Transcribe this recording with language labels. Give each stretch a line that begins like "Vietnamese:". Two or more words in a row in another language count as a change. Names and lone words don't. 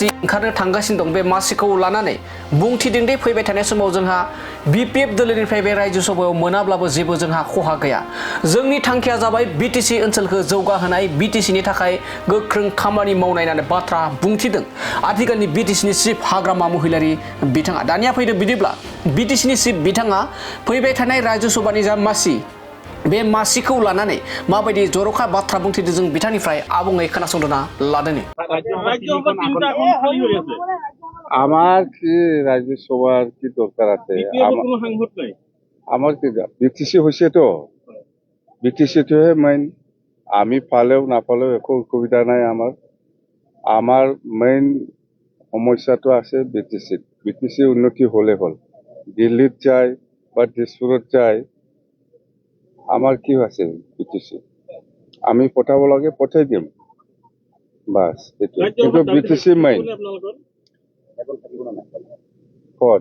Bodo: ओंखारनो थांगासिनो दं बे मासिखौ लानानै बुंथिदों दि फैबाय थानाय समाव जोंहा बिपिएफ दोलोनिफ्राय बे रायजो सभायाव मोनाब्लाबो जेबो जोंहा खहा गैया जोंनि थांखिया जाबाय बिटिसि ओनसोलखौ जौगाहोनाय बिटिसिनि थाखाय गोख्रों खामानि मावनाय होननानै बाथ्रा बुंथिदों आथिखालनि बिटिसिनि चिफ हाग्रामा महिलारि बिथाङा दानिया फैदों बिदिब्ला बिटिसिनि चिफ बिथाङा फैबाय थानाय रायजो सभानि जा मासि बे मासिखौ लानानै माबायदि जर'खा बाथ्रा बुंथिदों जों बिथांनिफ्राय आबुङै खोनासंना लादोनि
Assamese: আমার কি রাজ্যসভার কি দরকার আছে আমার কি বিটিসি হয়েছে তো বিটিসিটোহে মেইন আমি পালেও না পালেও একো অসুবিধা নাই আমার মেইন সমস্যাটো আছে বিটিসি উন্নতি হলে হল দিল্লিত যায় বা দিছপুৰত যায় আমার কি আছে বিটিসি আমি পঠাব লাগে পঠাই দিম বাস কিন্তু বিটিসি মেইন কত